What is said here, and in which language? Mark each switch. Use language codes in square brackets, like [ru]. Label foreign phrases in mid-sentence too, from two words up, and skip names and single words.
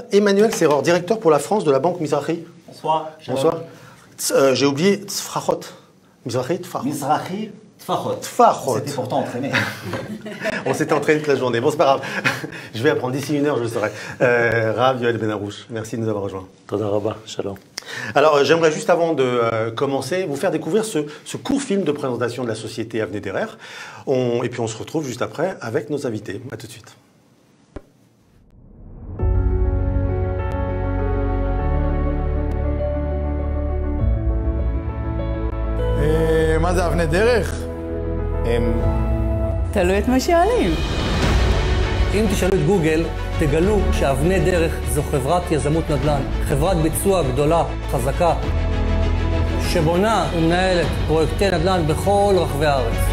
[fr] Emmanuel Serror, directeur pour la France de la Banque Mizrahi. Bonsoir. Bonsoir. J'ai oublié Tzfrachot. Mizrahi, Tfachot. Mizrahi, Tfachot. Tfachot. C'était pourtant entraîné. On s'était entraîné toute la journée. Bon, c'est pas grave. Je vais apprendre d'ici une heure, je le saurai. Rav Yoel Benarouche, merci de nous avoir rejoints. [he] תודה רבה, שלום. [fr] Alors, j'aimerais juste avant de commencer, vous faire découvrir ce court film de présentation de la société Avnet Derer. Et puis on se retrouve juste après avec nos invités. À tout de suite. [he] מה זה אבני דרך? תלוי את מה שואלים. אם תשאלו את גוגל, תגלו שאבני דרך זו חברת יזמות נדל"ן, חברת ביצוע גדולה, חזקה, שבונה ומנהלת פרויקטי נדל"ן בכל רחבי הארץ.